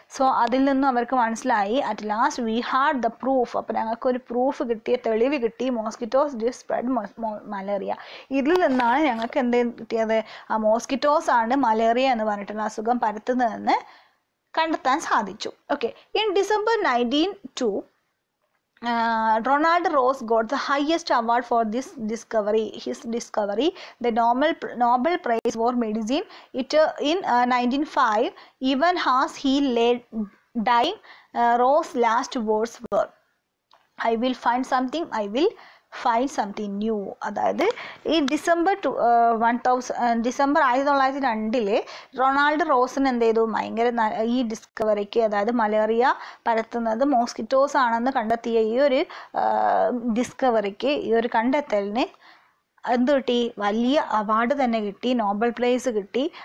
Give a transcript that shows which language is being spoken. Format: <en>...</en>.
<en>so</en> <ml>അതിൽ നിന്നും അവർക്ക് മനസ്സിലായി,</ml> <en>At last we had the proof.</en> <ml>അപ്പോൾ ഞങ്ങൾക്കൊരു പ്രൂഫ് കിട്ടിയ, തെളിവ് കിട്ടി,</ml> <en>Mosquitoes do spread malaria.</en> <ml>ഇതിൽ നിന്നാണ് ഞങ്ങൾക്ക് എന്ത് കിട്ടിയത്, ആ മോസ്കിറ്റോസ് ആണ് മലേറിയ എന്ന് പറഞ്ഞിട്ടുള്ള അസുഖം പരത്തുന്നതെന്ന് കണ്ടെത്താൻ സാധിച്ചു.</ml> <en>Okay, in December 1902 Ronald Ross got the highest award for his discovery, the Nobel Prize for Medicine. In 1905, even as he lay dying, Ross' last words were, I will find something, I will find something new.</en> <ml>അതായത് ഈ December 1902 Ronald റോസിന് എന്ത് ചെയ്തു, ഭയങ്കര ഈ ഡിസ്കവറിക്ക്, അതായത് malaria പരത്തുന്നത് mosquitoes ആണെന്ന് കണ്ടെത്തിയ ഈ ഒരു ഡിസ്കവറിക്ക്, ഈ ഒരു കണ്ടെത്തലിന് എന്ത് കിട്ടി, വലിയ അവാർഡ് തന്നെ കിട്ടി, നോബൽ പ്രൈസ് കിട്ടി.</ml>